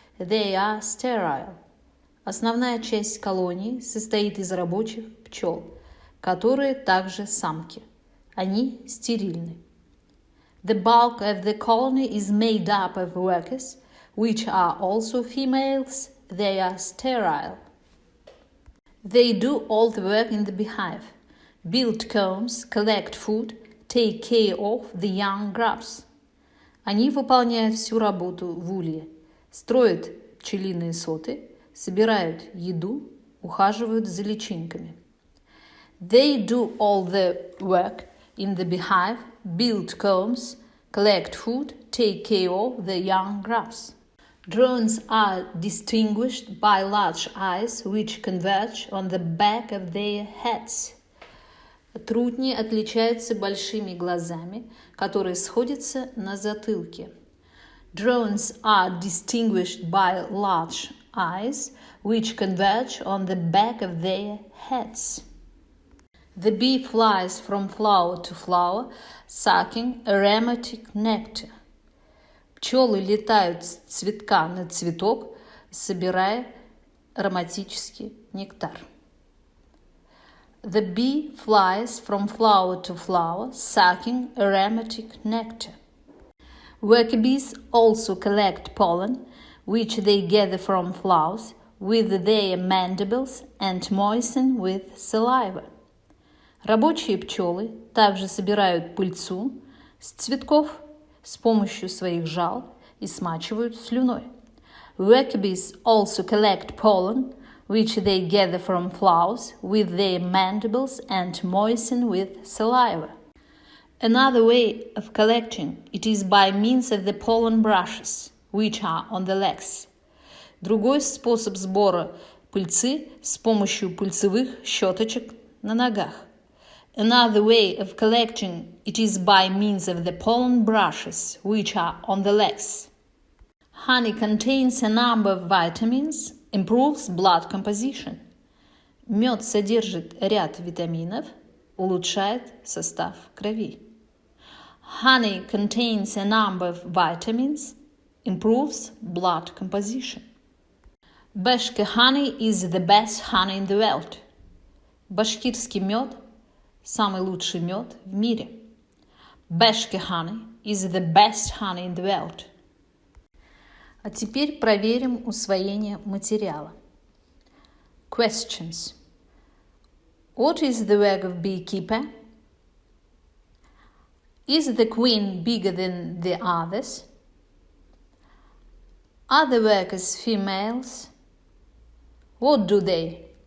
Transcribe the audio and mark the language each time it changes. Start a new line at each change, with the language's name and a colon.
English: They are sterile.
Russian: Основная часть колонии состоит из рабочих пчел, которые также самки. Они стерильны.
English: The bulk of the colony is made up of workers, which are also females. They are sterile. They do all the work in the beehive. Build combs, collect food, take care of the young grubs.
Russian: Они выполняют всю работу в улье, строят пчелиные соты, собирают еду, ухаживают за личинками.
English: They do all the work in the beehive, build combs, collect food, take care of the young grubs. Drones are distinguished by large eyes which converge on the back of their heads.
Russian: Трутни отличаются большими глазами, которые сходятся на затылке.
English: Drones are distinguished by large eyes, which converge on the back of their heads. The bee flies from flower to flower, sucking aromatic nectar.
Russian: Пчелы летают с цветка на цветок, собирая ароматический нектар.
English: The bee flies from flower to flower, sucking aromatic nectar. Worker-bees also collect pollen, which they gather from flowers with their mandibles and moisten with saliva.
Russian: Рабочие пчелы также собирают пыльцу с цветков с помощью своих жал и смачивают слюной.
English: Worker-bees also collect pollen, which they gather from flowers with their mandibles and moisten with saliva. Another way of collecting it is by means of the pollen brushes, which are on the legs.
Russian: Другой способ сбора пыльцы с помощью пыльцевых щеточек на ногах.
English: Another way of collecting it is by means of the pollen brushes, which are on the legs. Honey contains a number of vitamins, improves blood composition.
Russian: Мед содержит ряд витаминов, улучшает состав крови.
English: Honey contains a number of vitamins, improves blood composition. Bashkir honey is the best honey in the world.
Russian: Башкирский мед – самый лучший мед в мире.
English: Bashkir honey is the best honey in the world.
Russian: А теперь проверим усвоение материала.
English: Questions. What is the work of beekeeper? Is the queen bigger than the others? Are the workers females? What do they?